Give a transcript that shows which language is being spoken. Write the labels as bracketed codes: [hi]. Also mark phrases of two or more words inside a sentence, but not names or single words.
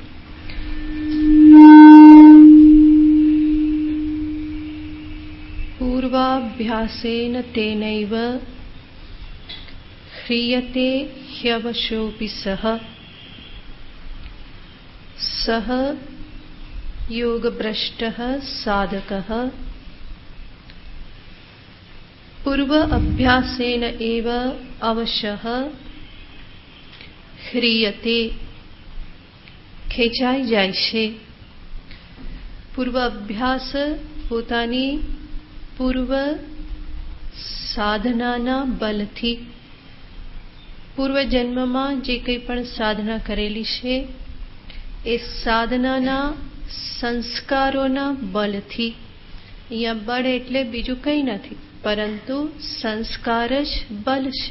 [sa] પૂર્વાભ્યાસેન તેનૈવ ह्रियते ह्यवशोऽपि सः सः योगभ्रष्टः साधकः पूर्व अभ्यासेन एव अवशः ह्रियते [gu] ખેંચાઈ જાય છે. પૂર્વ અભ્યાસ પોતાની પૂર્વ સાધનાના બલથી, પૂર્વ જન્મમાં જે કંઈ પણ સાધના કરેલી છે એ સાધનાના સંસ્કારોના બલથી, અહીંયા બળ એટલે બીજું કંઈ નથી પરંતુ સંસ્કાર જ બલ છે.